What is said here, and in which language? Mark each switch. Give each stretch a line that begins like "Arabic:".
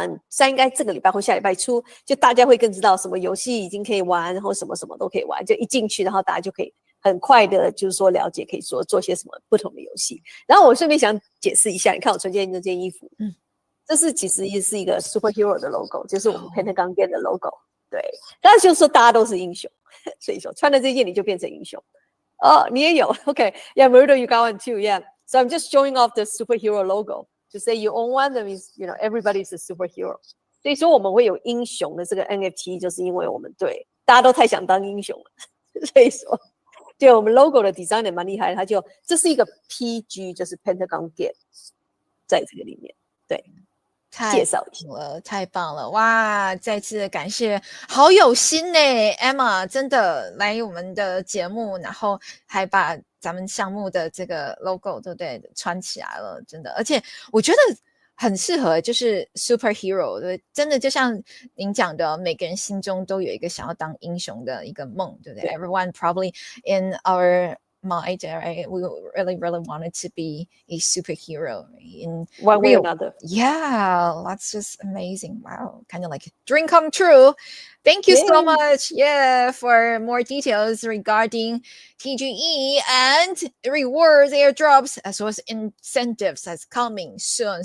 Chinese: 像应该这个礼拜或下礼拜初，就大家会更知道什么游戏已经可以玩，然后什么什么都可以玩，就一进去，然后大家就可以很快的，就是说了解可以做些什么不同的游戏。然后我顺便想解释一下，你看我穿这件衣服，这是其实也是一个 superhero 的 logo， 就是我们 Pentagon Game 的 logo。对，但是就是说大家都是英雄，所以说穿了这件你就变成英雄。哦，你也有
English: ，OK，yeah, Murdo, you got one too, yeah. So I'm just showing off the superhero logo.To say you own one, that means everybody's a superhero.
Chinese: 所以说我们会有英雄的这个 NFT， 就是因为我们对大家都太想当英雄了，所以说对我们 logo 的 design 也蛮厉害，它就这是一个 PG， 就是 Pentagon Game， 在这个里面，对，介绍一下。太棒了！哇，再次感谢，好有心呢 ，Emma， 真的来我们的节目，然后还把咱们项目的这个 logo 对不对穿起来了，真的，而且我觉得很适合，就是 superhero， 对，真的就像您讲的，每个人心中都有一个想要当英雄的一个梦，对不对 ？
English: Everyone probably in our mind, right? We really wanted to be a superhero in one way or another. Yeah, that's just amazing. Wow, kind of like a dream come true. Thank you so much, for more details regarding TGE and rewards, airdrops, as well as incentives that's coming soon.